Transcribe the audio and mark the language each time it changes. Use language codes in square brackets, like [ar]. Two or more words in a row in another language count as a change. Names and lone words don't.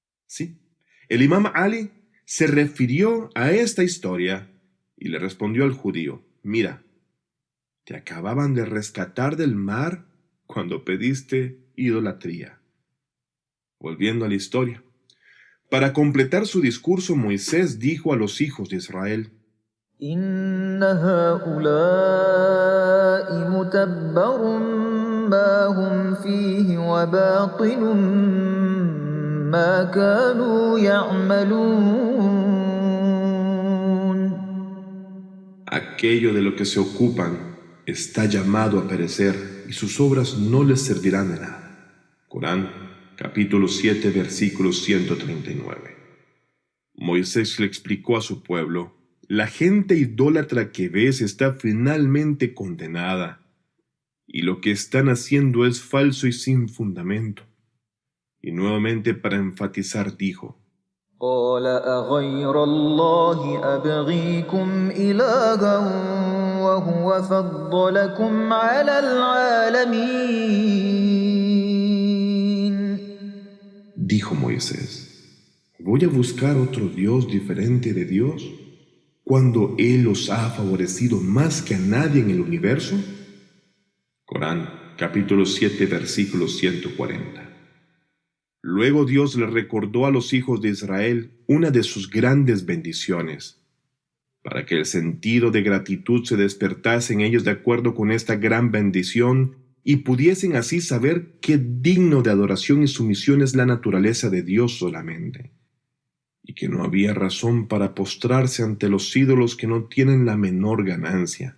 [es] Sí, el imam Ali se refirió a esta historia y le respondió al judío, mira, te acababan de rescatar del mar cuando pediste idolatría. Volviendo a la historia. Para completar su discurso, Moisés dijo a los hijos de Israel, [ar] إن هؤلاء متبر ما هم فيه وباطل ما كانوا يعملون. [es] aquello de lo que se ocupan está llamado a perecer y sus obras no les servirán de nada. Corán, capítulo 7, versículo 139. Moisés le explicó a su pueblo, la gente idólatra que ves está finalmente condenada, y lo que están haciendo es falso y sin fundamento. Y nuevamente para enfatizar dijo, [ar] قال أغير الله أبغيكم إلها وهو فضلكم على العالمين. [es] dijo Moisés, ¿voy a buscar otro Dios diferente de Dios cuando Él os ha favorecido más que a nadie en el universo? Corán, capítulo 7, versículo 140. Luego Dios le recordó a los hijos de Israel una de sus grandes bendiciones, para que el sentido de gratitud se despertase en ellos de acuerdo con esta gran bendición y pudiesen así saber qué digno de adoración y sumisión es la naturaleza de Dios solamente, y que no había razón para postrarse ante los ídolos que no tienen la menor ganancia.